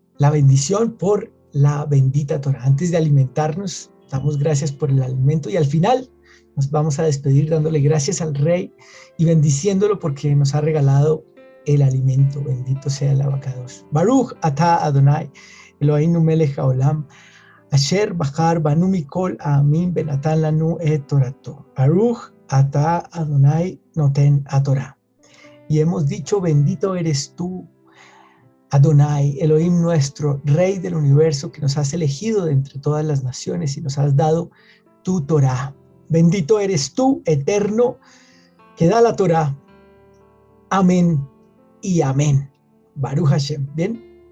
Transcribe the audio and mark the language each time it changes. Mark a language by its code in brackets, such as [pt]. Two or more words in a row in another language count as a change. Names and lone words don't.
[es] bendición por la bendita Torah. Antes de alimentarnos, damos gracias por el alimento y al final nos vamos a despedir dándole gracias al Rey y bendiciéndolo porque nos ha regalado el alimento. Bendito sea el abacados. [he] ברוך אתה אדני אלהינו מלך העולם אשר בחר בנו מכל העמים ונתן לנו את תורתו. ברוך אתה אדני נותן התורה. [es] Y hemos dicho, bendito eres tú, Adonai, Elohim nuestro, Rey del universo, que nos has elegido de entre todas las naciones y nos has dado tu Torah. Bendito eres tú, eterno, que da la Torah. Amén y amén. [he] ברוך השם. [es] Bien.